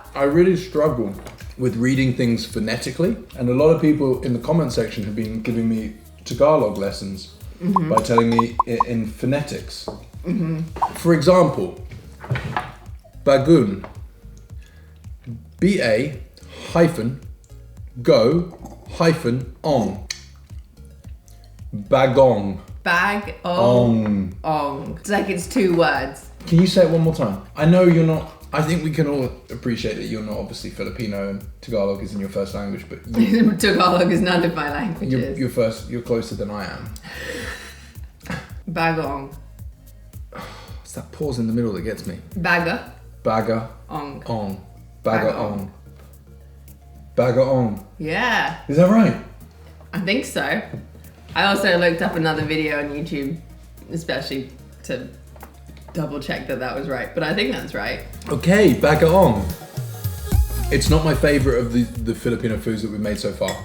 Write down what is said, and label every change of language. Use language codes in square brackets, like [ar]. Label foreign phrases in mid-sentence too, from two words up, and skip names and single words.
[en] I really struggle with reading things phonetically, and a lot of people in the comment section have been giving me Tagalog lessons by telling me in phonetics. For example, bagun, B-A-go-ong, bagong. Bag-ong. Ong. It's like it's 2 words. Can you say it one more time? I know you're not, I think we can all appreciate that you're not obviously Filipino and Tagalog isn't your first language, but Tagalog is none of my languages. you're closer than I am. Bagong. It's that pause in the middle that gets me. Baga. Baga Ong. ong. Baga ong. Baga ong. Yeah, Is that right? I think so. I also looked up another video on YouTube, especially to double check that was right, but I think that's right. Okay, baga ong. It's not my favorite of the Filipino foods that we've made so far.